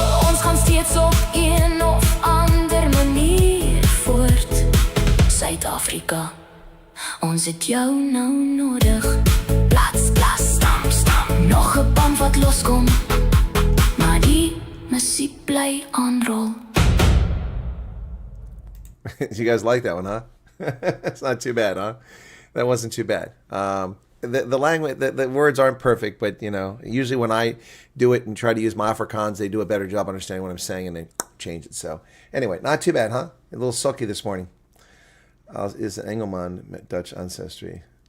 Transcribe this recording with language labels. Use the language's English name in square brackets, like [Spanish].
[Afrikaans] Ons gaan steeds op een of ander manier voort. Suid-Afrika, ons het jou nou nodig. Plats, klas, stam, stam. Nog 'n band wat loskom, maar die musiek bly aanrol. [English] You guys like that one, huh? It's not too bad, huh? That wasn't too bad. The language, the words aren't perfect, but you know, usually when I do it and try to use my Afrikaans, they do a better job understanding what I'm saying and they change it. So anyway, not too bad, huh? A little sulky this morning. [Afrikaans] Is een Engelman met [English] Dutch ancestry.